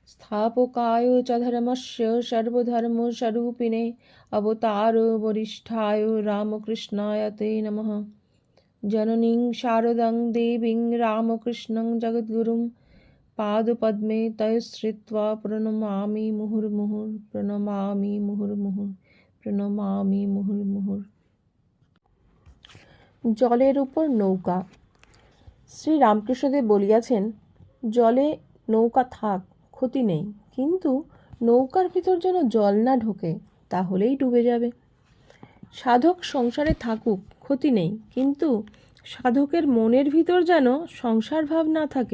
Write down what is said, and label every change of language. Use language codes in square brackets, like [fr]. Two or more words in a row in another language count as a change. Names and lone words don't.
[sa] स्थापकाय च धर्मस्य सर्वधर्मस्वरूपिणे अवतार वरिष्ठाय रामकृष्णाय ते नमः। जननीं शारदां देवीं रामकृष्णं जगद्गुरुं पादपद्मे तयश्रित्वा प्रणमामि मुहुर्मुहुः प्रणमामि मुहुर्मुहुः प्रणमामि मुहुर्मुहुः। [bn] জলের উপর নৌকা। শ্রী রামকৃষ্ণদেব বলিয়াছেন, জলে নৌকা থাক, ক্ষতি নেই, কিন্তু নৌকার ভিতর যেন জল না ঢোকে, তাহলেই ডুবে যাবে। সাধক সংসারে থাকুক, ক্ষতি নেই, কিন্তু সাধকের মনের ভিতর যেন সংসার ভাব না থাকে।